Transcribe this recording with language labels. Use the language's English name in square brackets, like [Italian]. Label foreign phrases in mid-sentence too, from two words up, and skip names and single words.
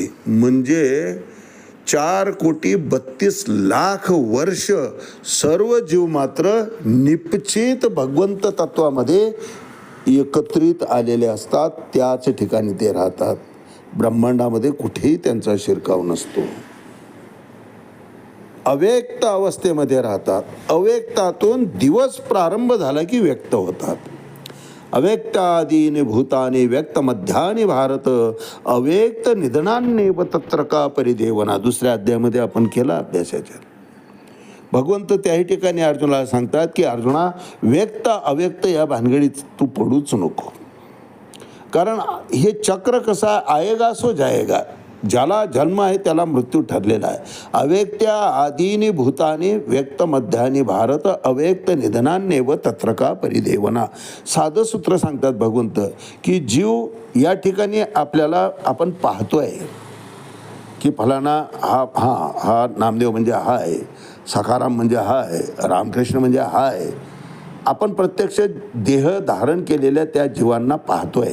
[Marathi] म्हणजे 4,32,00,000 वर्ष सर्व जीव मात्र निपचित भगवंत तत्वामध्ये एकत्रित आलेले असतात. त्याच ठिकाणी ते राहतात. ब्रह्मांडामध्ये कुठेही त्यांचा शिरकाव नसतो. अव्यक्त अवस्थेमध्ये राहतात. अव्यक्तातून दिवस प्रारंभ झाला की व्यक्त होतात. [Sanskrit] अव्यक्तादीनि भूतानि व्यक्त मध्यानि भारत, अव्यक्त निधनान्येव तत्र का परिदेवना. [Marathi] दुसऱ्या अध्यायामध्ये आपण केला अभ्यासाच्या. भगवंत त्याही ठिकाणी अर्जुनाला सांगतात की अर्जुना, व्यक्त अव्यक्त या भानगडीत तू पडूच नको. कारण हे चक्र कसा [Hindi] आएगा सो जाएगा. [Marathi] ज्याला जन्म आहे त्याला मृत्यू ठरलेला आहे. [Sanskrit] अव्यक्त्या आदीनि भूतानि व्यक्त मध्यानि भारत, अव्यक्त निधनान्येव तत्र का परिदेवना. [Marathi] साधं सूत्र सांगतात भगवंत की जीव या ठिकाणी आपल्याला आपण पाहतोय की फलाना हा नामदेव म्हणजे हा आहे, सखाराम म्हणजे हा आहे, रामकृष्ण म्हणजे हा आहे. आपण प्रत्यक्ष देह धारण केलेल्या त्या जीवांना पाहतोय.